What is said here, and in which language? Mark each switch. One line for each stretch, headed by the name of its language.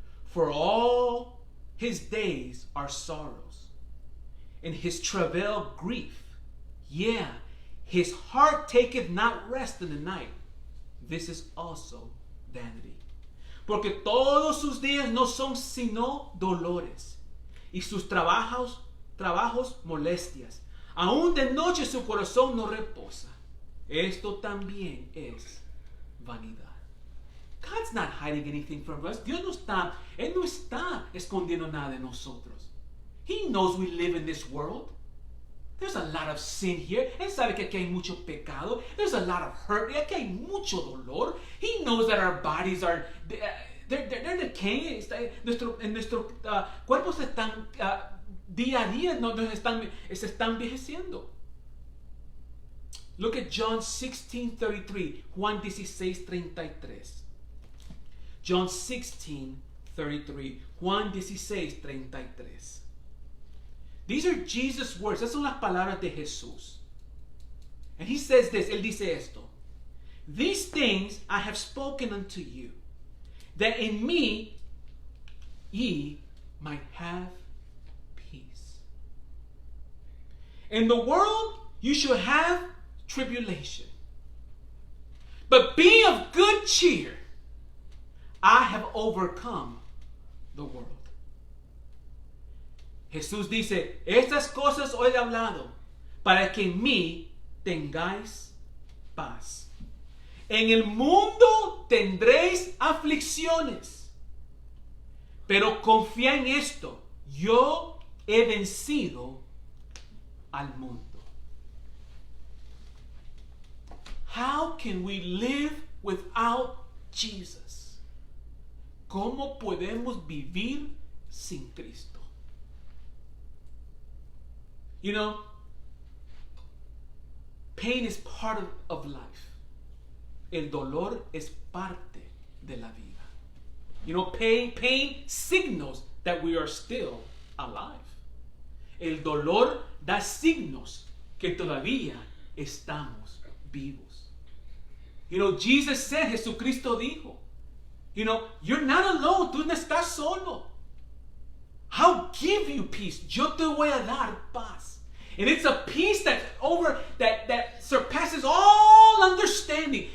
English: For all his days are sorrows, and his travail grief. Yeah, his heart taketh not rest in the night. This is also vanity.
Spanish: Porque todos sus días no son sino dolores, y sus trabajos molestias. Aún de noche su corazón no reposa. Esto también es vanidad.
English: God's not hiding anything from us.
Spanish: Él no está escondiendo nada de nosotros.
English: He knows we live in this world. There's a lot of sin here.
Spanish: Él sabe que aquí hay mucho pecado.
English: There's a lot of hurt.
Spanish: Aquí hay mucho dolor.
English: He knows that our bodies are they're decaying.
Spanish: Nuestros cuerpos están día a día se están envejeciendo.
English: Look at John 16:33. Juan 16:33. John 16:33. Juan 16:33. These are Jesus' words.
Spanish: Esas son las palabras de Jesús.
English: And he says this.
Spanish: Él dice esto.
English: These things I have spoken unto you, that in me ye might have peace. In the world you shall have tribulation. But be of good cheer. I have overcome the world.
Spanish: Jesús dice, estas cosas os he hablado, para que en mí tengáis paz. En el mundo tendréis aflicciones, pero confía en esto, yo he vencido al mundo.
English: How can we live without Jesus?
Spanish: ¿Cómo podemos vivir sin Cristo?
English: You know, pain is part of life.
Spanish: El dolor es parte de la vida.
English: You know, pain signals that we are still alive.
Spanish: El dolor da signos que todavía estamos vivos.
English: You know, Jesus said,
Spanish: Jesucristo dijo,
English: you know, you're not alone.
Spanish: Tú no estás solo.
English: I'll give you peace.
Spanish: Yo te voy a dar paz.
English: And it's a peace that surpasses all understanding.